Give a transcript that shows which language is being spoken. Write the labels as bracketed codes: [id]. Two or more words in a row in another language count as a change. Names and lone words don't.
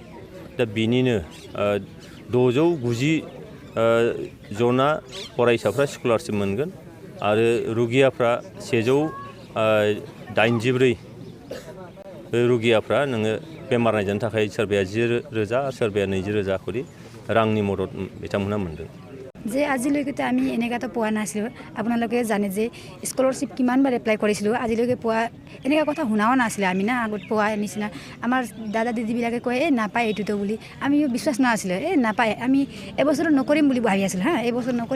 [brx] दा बिनिनो 690 जना फरायसाफ्रा स्कलारशिप मोनगोन आरो रुगियाफ्रा 184 रुगियाफ्रा नोङो बेमार नायजानो थाखाय सोरबाया 10,000 सोरबाया 20,000 खरि रांनि मदद बिथांमोनहा मोनदों। [as] যে আজিলৈকে আমি এনেকুৱাটো পোৱা নাছিলোঁ। আপোনালোকে জানে যে স্কলাৰশ্বিপ কিমানবাৰ এপ্লাই কৰিছিলোঁ, আজিলৈকে পোৱা এনেকুৱা কথা শুনাও নাছিলে আমি না। আগত পোৱা নিচিনা আমাৰ দাদা দিদিবিলাকে কয় নাপায় এইটোতো বুলি, আমি বিশ্বাস নাছিলে, নাপায়, আমি এবছৰ নকৰিম বুলি ভাবি আছিলোঁ হা, এইবছৰ নকৰিম।